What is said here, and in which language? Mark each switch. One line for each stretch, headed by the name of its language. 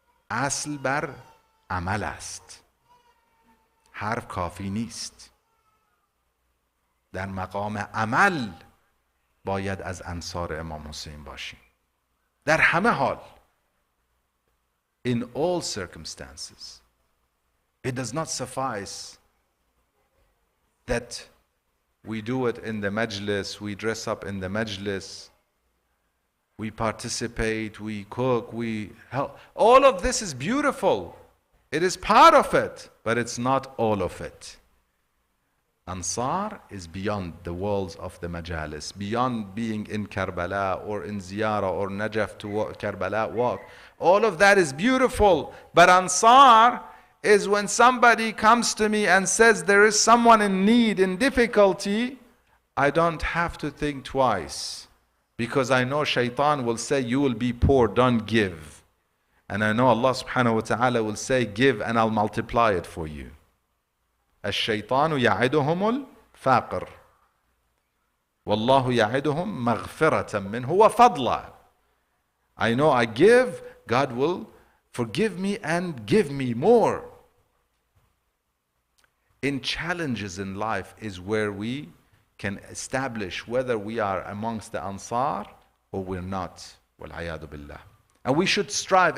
Persian: اصل بر عمل است، حرف کافی نیست. در مقام عمل باید از انصار امام حسین باشیم در همه حال.
English: In all circumstances. It does not suffice that we do it in the majlis, we dress up in the majlis, we participate, we cook, we help. All of this is beautiful. It is part of it, but it's not all of it. Ansar is beyond the walls of the majalis, beyond being in Karbala or in Ziyara or Najaf to Karbala walk. All of that is beautiful, but Ansar is when somebody comes to me and says there is someone in need, in difficulty, I don't have to think twice, because I know Shaitan will say you will be poor, don't give. And I know Allah subhanahu wa ta'ala will say give and I'll multiply it for you.
Arabic: الشيطان يعدهم الفقر والله يعدهم مغفرة منه وفضلا.
English: I know I give, God will forgive me and give me more. In challenges in life is where we can establish whether we are amongst the Ansar or we're not.
Arabic: Wal-'ayadu billah.
English: And we should strive.